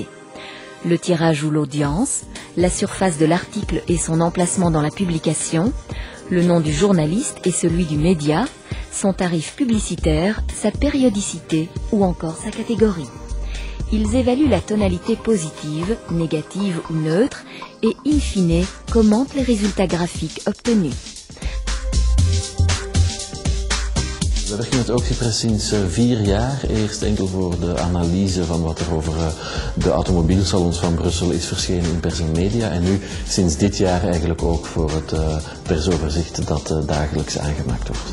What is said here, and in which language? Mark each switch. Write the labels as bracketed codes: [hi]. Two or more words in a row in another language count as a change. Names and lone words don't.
[fr] Le tirage ou l'audience, la surface de l'article et son emplacement dans la publication, le nom du journaliste et celui du média, son tarif publicitaire, sa périodicité ou encore sa catégorie. Ils évaluent la tonalité positive, négative ou neutre et, [la] in fine, [fr] commentent les résultats graphiques obtenus. [nl] We werken met Oxypress sinds 4 jaar. Eerst enkel voor de analyse van wat er over de automobielsalons van Brussel is verschenen in pers en media. En nu sinds dit jaar eigenlijk ook voor het persoverzicht dat dagelijks aangemaakt wordt.